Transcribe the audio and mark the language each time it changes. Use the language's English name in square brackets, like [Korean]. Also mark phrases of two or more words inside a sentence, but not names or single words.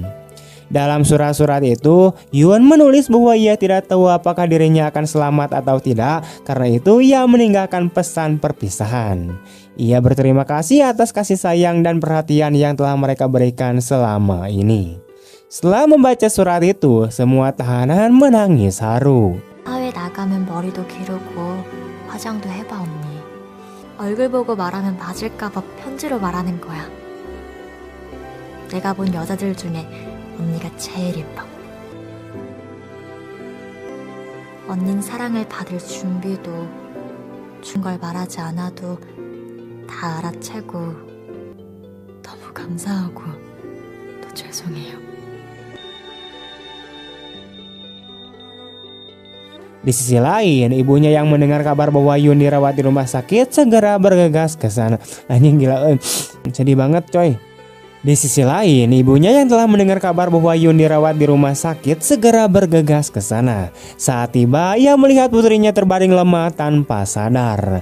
[Indonesian] Dalam surat-surat itu, Yun menulis bahwa ia tidak tahu apakah dirinya akan selamat atau tidak, karena itu ia meninggalkan pesan perpisahan. Ia berterima kasih atas kasih sayang dan perhatian yang telah mereka berikan selama ini. Setelah membaca surat itu, semua tahanan menangis haru. [Korean] 사회 나가면 머리도 기르고 화장도 해봐 언니. 얼굴 보고 말하면 맞을까봐 편지로 말하는 거야. 내가 본 여자들 중에 언니가 제일 예뻐. 언닌 사랑을 받을 준비도 준 걸 말하지 않아도 다 알아채고 너무 감사하고 또 죄송해요. [Indonesian] Di sisi lain, ibunya yang mendengar kabar bahwa Yun dirawat di rumah sakit segera bergegas ke sana. Anjing gila, sedih banget coy. Di sisi lain, ibunya yang telah mendengar kabar bahwa Yun dirawat di rumah sakit segera bergegas ke sana. Saat tiba, ia melihat putrinya terbaring lemah tanpa sadar.